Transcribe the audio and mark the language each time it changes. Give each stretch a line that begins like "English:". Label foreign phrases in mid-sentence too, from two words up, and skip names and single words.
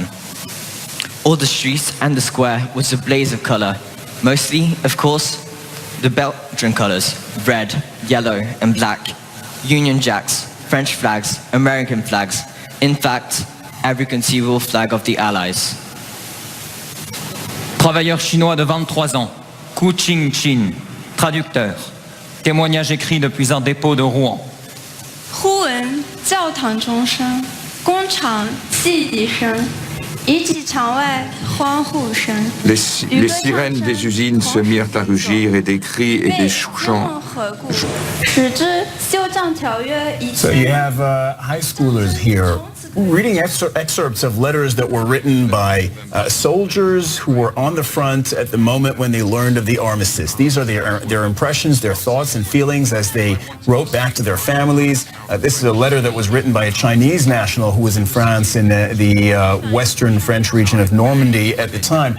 English: All the streets and the square was a blaze of color, mostly, of course, the Belgian colors, red, yellow, and black, Union Jacks, French flags, American flags, in fact, every conceivable flag of the Allies.
French: Travailleur chinois de 23 ans, Ku Ching-chin, traducteur. Témoignage écrit depuis un dépôt de Rouen.
Chinese: 忽闻教堂钟声，工厂汽笛声，以及场外欢呼声。
French: Les sirènes des usines se mirent à rugir et des cris et des chants. 使之休战条约一
English: So you have high schoolers here reading excerpts of letters that were written by soldiers who were on the front at the moment when they learned of the armistice. These are their impressions, their thoughts and feelings as they wrote back to their families. This is a letter that was written by a Chinese national who was in France in the western French region of Normandy at the time.